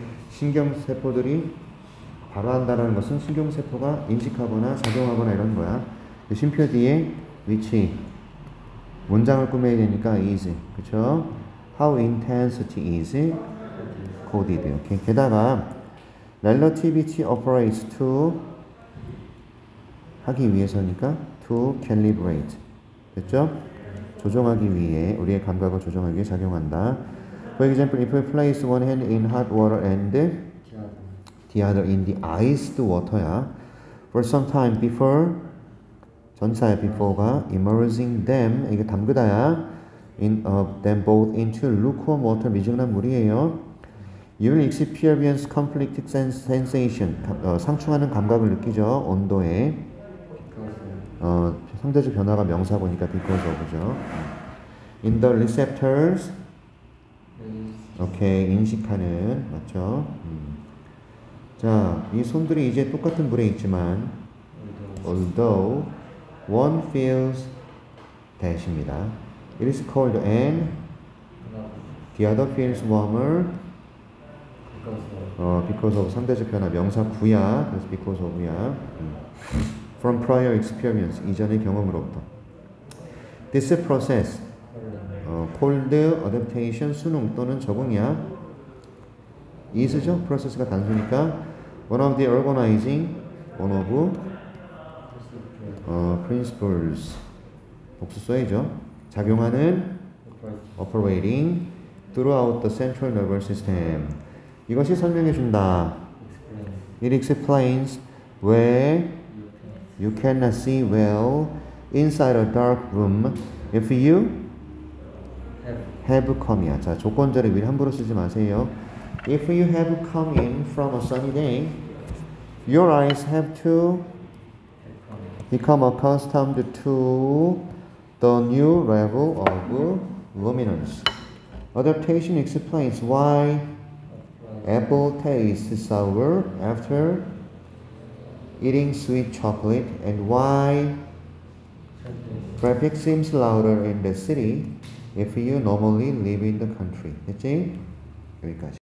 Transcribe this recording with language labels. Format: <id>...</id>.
<ko>신경세포들이 발화한다는 것은 신경세포가 인식하거나 작용하거나 이런 거야. 쉼표 뒤에 which 문장을 꾸며야 되니까 is, 그쵸?</ko> <en>How intensity is coded.</en> <ko>오케이. 게다가</ko> <en>relativity operates to</en> <ko>하기 위해서니까</ko> <en>to calibrate.</en> <ko>됐죠? 조정하기 위해 우리의 감각을 조정하기 위해 작용한다.</ko> <en>For example, if you place one hand in hot water and the other in the iced water야. For some time before 전사야 before가 immersing them</en> <ko>이게 담그다야</ko> <en>in them both into lukewarm water</en> <ko>미지근한 물이에요.</ko> <en>You will experience conflicting sensation</en> <ko>상충하는 감각을 느끼죠. 온도에 상대적 변화가 명사고니까 because of죠.</ko> <en>In the receptors</en> <ko>오케이 인식하는 맞죠? 자, 이 손들이 이제 똑같은 물에 있지만</ko> <en>although one feels</en> <ko>대십니다.</ko> <en>It is cold and the other feels warmer because of</en> <ko>상대적 변화 명사 구야 그래서</ko> <en>because of야 from prior experience</en> <ko>이전의 경험으로부터</ko> <en>this process cold adaptation</en> <ko>순응 또는 적응이야</ko> <en>is죠 process가 단수니까 one of the organizing one of principles</en> <ko>복수 써야죠 작용하는</ko> <en>operating throughout the central nervous system</en> <ko>이것이 설명해 준다</ko> <en>it explains where you cannot see well inside a dark room if you have come이야.</en> <ko>자, 조건절에 미리 함부로 쓰지 마세요.</ko> <en>If you have come in from a sunny day, your eyes have to become accustomed to the new level of luminance. Adaptation explains why apple tastes sour after eating sweet chocolate and why traffic seems louder in the city if you normally live in the country.</en> <ko>됐지? 여기까지.</ko>